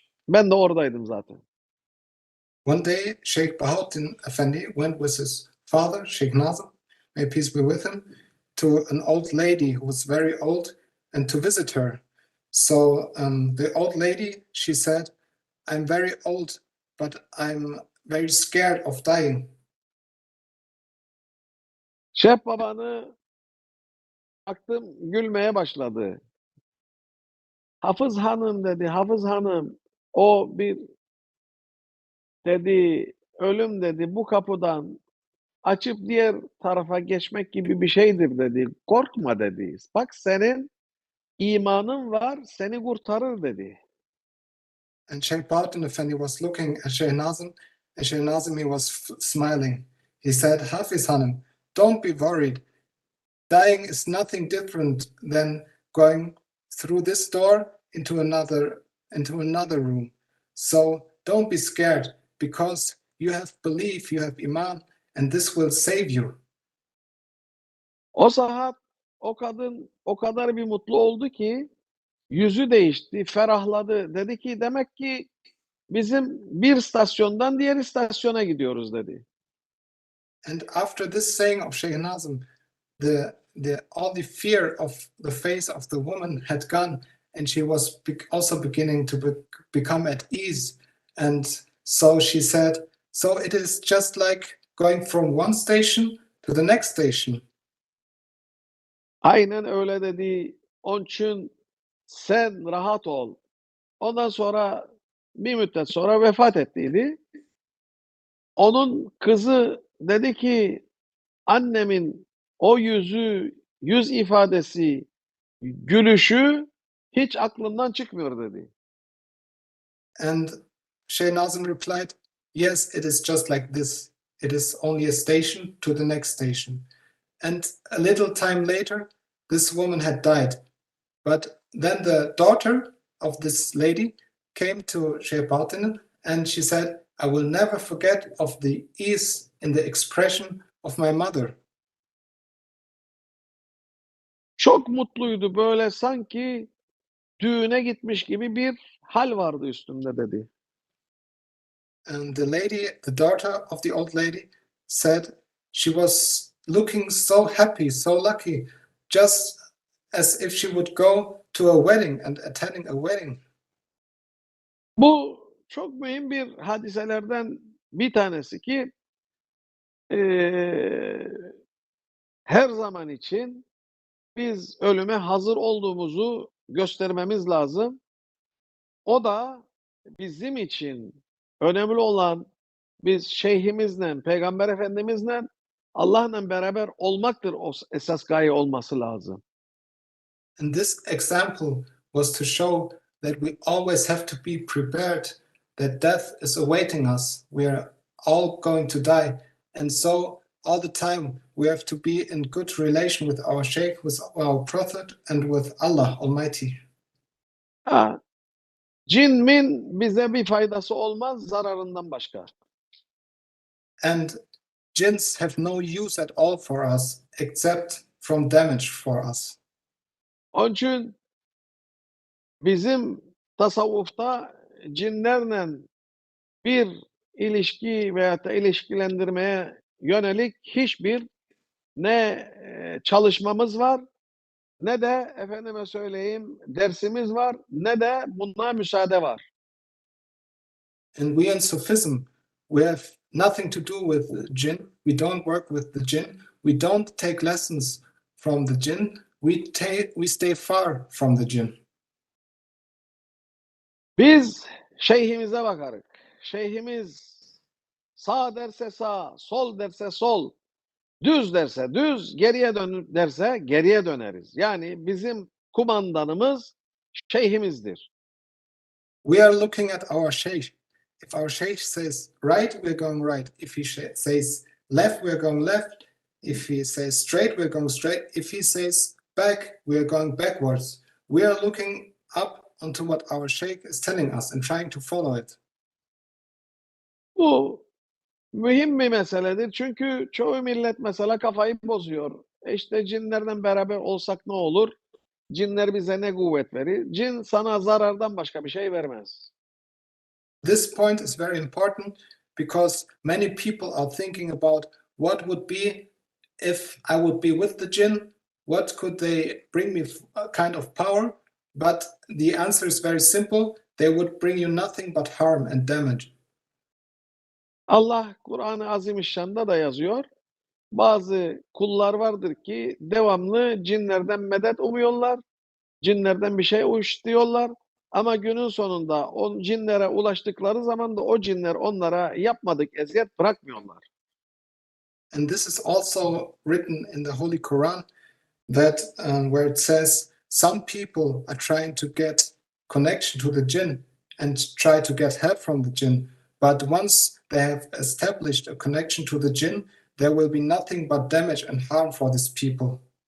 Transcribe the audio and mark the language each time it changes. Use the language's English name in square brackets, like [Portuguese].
[Turkish] Ben de oradaydım zaten. [English] One day, Sheikh Bahauddin Effendi went with his father, Sheikh Nazim, may peace be with him, to an old lady who was very old, and to visit her. So the old lady, she said, I'm very old, but I'm very scared of dying. [Turkish] Şeyh Baba'nı baktım gülmeye başladı. Hafız Hanım dedi, Hafız Hanım o bir dedi ölüm dedi bu kapıdan açıp diğer tarafa geçmek gibi bir şeydir dedi. Korkma dedi. Bak senin imanın var, seni kurtarır dedi. [English] And Sheikh Bahauddin Effendi was looking at Sheikh Nazim, and Sheikh Nazim, he was smiling. He said, Hafiz Hanım, don't be worried. Dying is nothing different than going through this door into another room. So don't be scared, because you have belief, you have iman, and this will save you. [Turkish] O saat o kadın o kadar bir mutlu oldu ki yüzü değişti, ferahladı. Dedi ki demek ki bizim bir istasyondan diğer istasyona gidiyoruz dedi. [English] And after this saying of Sheikh Nazim, all the fear of the face of the woman had gone, and she was also beginning to become at ease. And so she said, so it is just like going from one station to the next station. [Turkish] Aynen öyle dedi. Onun için sen rahat ol. Ondan sonra bir müddet sonra vefat ettiydi. Onun kızı dedi ki annemin o yüz ifadesi, gülüşü hiç aklımdan çıkmıyor dedi. [English] And Sheikh Nazim replied, yes, it is just like this. It is only a station to the next station. And a little time later, this woman had died. But then the daughter of this lady came to Sheikh Bahauddin, and she said, I will never forget of the ease in the expression of my mother. [Turkish] Çok mutluydu böyle sanki düğüne gitmiş gibi bir hal vardı üstümde dedi. [English] And the lady, the daughter of the old lady, said she was looking so happy, so lucky, just as if she would go to a wedding and attending a wedding. [Turkish] Bu çok mühim bir hadiselerden bir tanesi ki eee, her zaman için biz ölüme hazır olduğumuzu göstermemiz lazım. O da bizim için önemli olan biz Şeyhimizle, Peygamber Efendimizle, Allah'la beraber olmaktır o esas gaye olması lazım. [English] And this example was to show that we always have to be prepared, that death is awaiting us. We are all going to die. And so, all the time, we have to be in good relation with our Sheikh, with our Prophet, and with Allah Almighty. [Turkish] Ha, cin min bize bir faydası olmaz zararından başka. [English] And jinns have no use at all for us except from damage for us. [Turkish] Onun için bizim tasavvufta cinlerle bir ilişki veyahut da ilişkilendirmeye yönelik hiçbir ne çalışmamız var, ne de efendime söyleyeyim dersimiz var, ne de buna müsaade var. [English] And we in Sufism, we have nothing to do with the jinn. We don't work with the jinn. We don't take lessons from the jinn. We stay far from the jinn. [Turkish] Biz şeyhimize bakarız. Şeyhimiz sağ derse sağ, sol derse sol, düz derse düz, geriye dön derse geriye döneriz. Yani bizim kumandanımız şeyhimizdir. [English] We are looking at our sheikh. If our sheikh says right, we're going right. If he says left, we're going left. If he says straight, we're going straight. If he says back, we're going backwards. We are looking up onto what our sheikh is telling us and trying to follow it. [Turkish] Bu mühim bir meseledir. Çünkü çoğu millet mesela kafayı bozuyor. İşte cinlerden beraber olsak ne olur? Cinler bize ne kuvvet verir? Cin sana zarardan başka bir şey vermez. [English] This point is very important because many people are thinking about what would be if I would be with the jinn, what could they bring me a kind of power? But the answer is very simple. They would bring you nothing but harm and damage. [Turkish] Allah Kur'an-ı Azimüşşan'da da yazıyor. Bazı kullar vardır ki devamlı cinlerden medet umuyorlar. Cinlerden bir şey istiyorlar. Ama günün sonunda o cinlere ulaştıkları zaman da o cinler onlara yapmadık eziyet bırakmıyorlar. [English] And this is also written in the Holy Quran that where it says some people are trying to get connection to the jinn and try to get help from the jinn. But once they have established a connection to the jinn, there will be nothing but damage and harm for these people.